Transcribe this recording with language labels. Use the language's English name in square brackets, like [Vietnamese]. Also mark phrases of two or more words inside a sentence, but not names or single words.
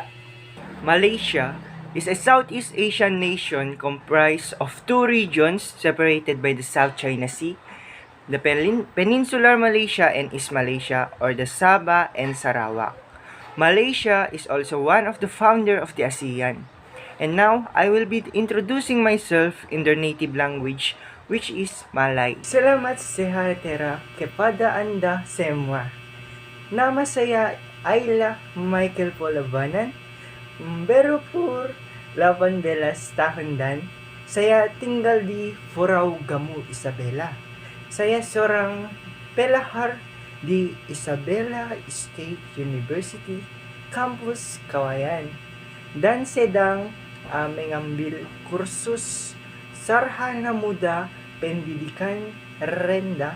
[English] Malaysia is a Southeast Asian nation comprised of two regions separated by the South China Sea, the Peninsular Malaysia and East Malaysia, or the Sabah and Sarawak. Malaysia is also one of the founder of the ASEAN. And now, I will be introducing myself in their native language, which is Malay. [Malay] Salamat sehatera kepada Anda semua. Nama saya Ayla Michael Polabuanan. Berumur 18 tahun dan saya tinggal di Furau Gamu, Isabela. Saya seorang pelahar di Isabela State University, Campus Kawayan, dan sedang mengambil kursus Sarjana Muda Pendidikan Rendah.